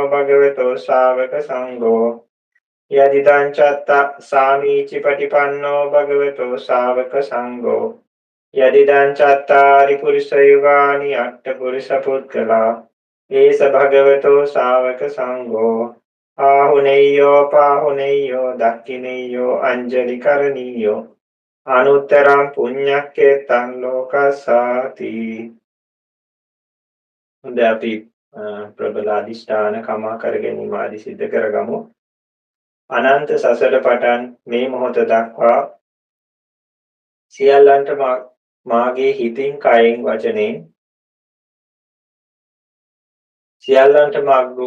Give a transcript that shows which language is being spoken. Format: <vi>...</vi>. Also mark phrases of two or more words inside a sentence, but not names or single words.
<pi>භගවතෝ ශාවක සංඝෝ යදිදං චත්ත සාමීචි පටිපන්නෝ භගවතෝ ශාවක සංඝෝ යදිදං චත්තාරි පුරිස යුගානි අට්ඨ පුරිස පුද්ගලා ඒස භගවතෝ ශාවක සංඝෝ ආහුනේයෝ පාහුනේයෝ දක්ඛිනේයෝ අංජලි කරණීයෝ අනුත්තරං පුඤ්ඤක්ඛේතං ලෝකසාති.</pi> <si>හොඳ අපි ප්‍රබල අධිෂ්ඨාන කමා කර ගැනීම ආදී සිද්ධ කරගමු. අනන්ත සසර පටන් මේ මොහොත දක්වා සියල්ලන්ට මාගේ හිතින් කයෙන් වචනෙන් සියල්ලන්ට මාග්ගෝ</si>